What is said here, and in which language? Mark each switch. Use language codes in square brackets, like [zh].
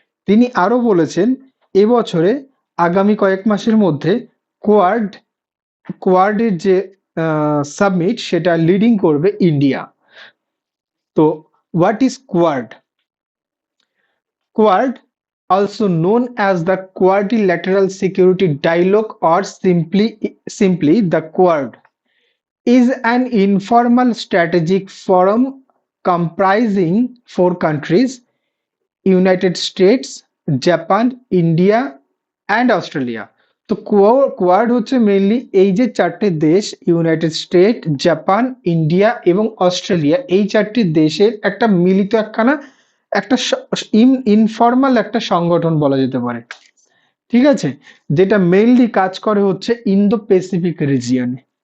[bn] তিনি আরো বলেছেন এবছরে আগামী কয়েক মাসের মধ্যে কোয়াড কোয়াডের যে সাবমিট সেটা লিডিং করবে ইন্ডিয়া। [en] তো what is Quad? Quad, also known as the Quadrilateral Security Dialogue or simply the Quad, is an informal strategic forum comprising four countries: United States, Japan, India and Australia. [bn] তো quad হচ্ছে mainly এই যে চারটে দেশ, United state, Japan, India এবং Australia, এই চারটি দেশের একটা মিলিত একখানা একটা ইনফর্মাল একটা সংগঠন বলা যেতে পারে, ঠিক আছে, যেটা মেইনলি কাজ করে হচ্ছে ইন্দো প্যাসিফিক রিজিয়নে।